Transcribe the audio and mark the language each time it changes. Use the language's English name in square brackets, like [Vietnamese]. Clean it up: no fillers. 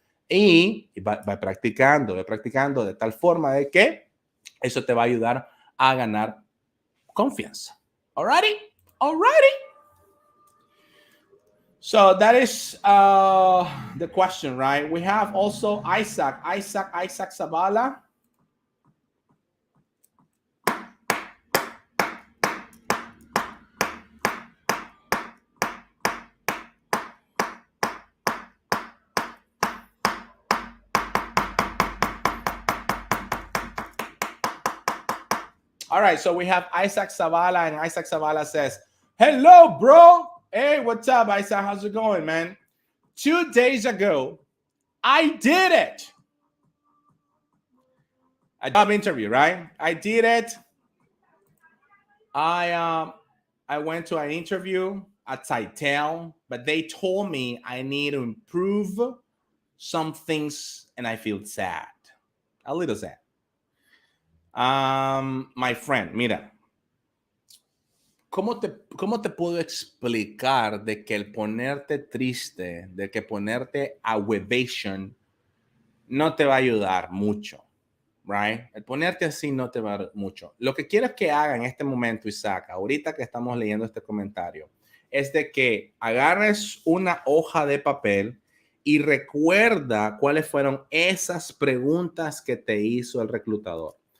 [Spanish] Y va practicando de tal forma de que eso te va a ayudar a ganar confianza. [English] Alrighty? So that is the question, right? We have also Isaac Zavala. All right, so we have Isaac Zavala, and Isaac Zavala says, hello, bro. Hey, what's up, Isaac? How's it going, man? 2 days ago, I did it. A job interview, right? I did it. I went to an interview at SITEL, but they told me I need to improve some things, and I feel sad, a little sad. My friend, [Spanish] mira, ¿cómo te puedo explicar de que el ponerte triste, de que ponerte a huevation no te va a ayudar mucho? [English] Right? [Spanish] El ponerte así no te va a dar mucho. Lo que quiero que haga en este momento, Isaac, ahorita que estamos leyendo este comentario, es de que agarres una hoja de papel y recuerda cuáles fueron esas preguntas que te hizo el reclutador.